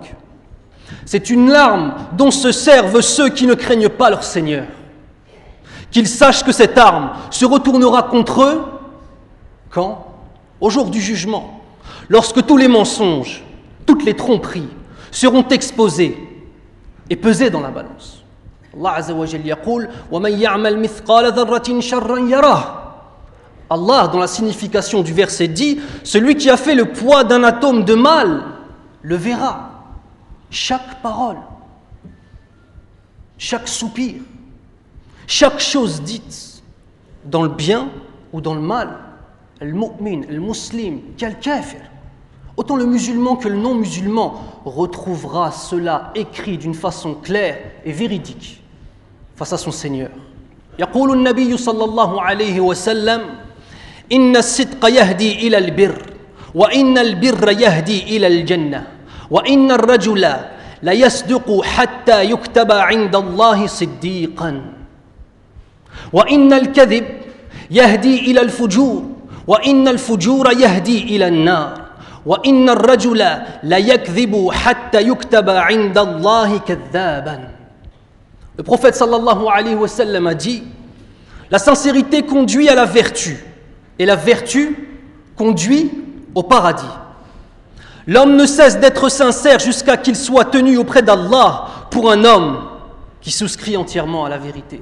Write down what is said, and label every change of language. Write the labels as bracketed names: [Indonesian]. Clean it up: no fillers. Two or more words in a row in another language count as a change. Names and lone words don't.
[French] C'est une arme dont se servent ceux qui ne craignent pas leur Seigneur. Qu'ils sachent que cette arme se retournera contre eux quand? Au jour du jugement, lorsque tous les mensonges, toutes les tromperies seront exposés et pesés dans la balance. [Arabic] الله عز وجل يقول ومن يعمل مثقال ذرة شرا يره. [French] Allah, dans la signification du verset, dit celui qui a fait le poids d'un atome de mal le verra. Chaque parole, chaque soupir, chaque chose dite dans le bien ou dans le mal, [Arabic] المؤمن، المسلم, [French] qu'al-kafir, autant le musulman que le non-musulman retrouvera cela écrit d'une façon claire et véridique face à son Seigneur. [Arabic] يقول النبي صلى الله عليه وسلم إن الصدق يهدي إلى البر وإن البر يهدي إلى الجنة وإن الرجل ليصدق حتى يكتب عند الله صديقا وإن الكذب يهدي إلى الفجور وإن الفجور يهدي إلى النار وإن الرجل ليكذب حتى يكتب عند الله كذابا. [French] Le prophète [Arabic] صلى الله عليه وسلم [French] a dit la sincérité conduit à la vertu et la vertu conduit au paradis. L'homme ne cesse d'être sincère jusqu'à qu'il soit tenu auprès d'Allah pour un homme qui souscrit entièrement à la vérité.